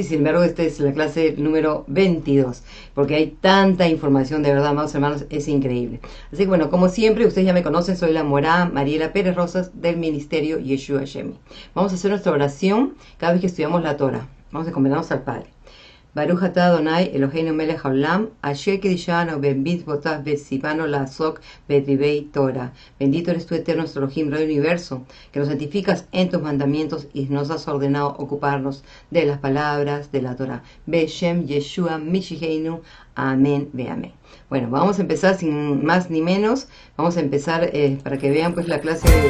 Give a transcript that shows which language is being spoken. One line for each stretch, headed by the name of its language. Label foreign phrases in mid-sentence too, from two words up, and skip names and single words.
Spanish: Sin embargo, esta es la clase número 22, porque hay tanta información, de verdad, amados hermanos, es increíble. Así que bueno, como siempre, ustedes ya me conocen, soy la Morá Mariela Pérez Rosas del Ministerio Yeshua Shemi. Vamos a hacer nuestra oración cada vez que estudiamos la Torah. Vamos a encomendarnos al Padre.
Hebrew: ברוך אתה אדוני אלוהינו מלך העולם אשר קדשנו במצוותיו וציוונו לעסוק בדברי תורה.
Spanish: Bendito eres tú, eterno nuestro Elohim, Rey del Universo, que nos santificas en tus mandamientos y nos has ordenado ocuparnos de las palabras de la Torah.
Hebrew: בשם ישוע משיחנו. אמן ואמן.
Spanish: Bueno, vamos a empezar sin más ni menos. Vamos a empezar para que vean pues la clase de...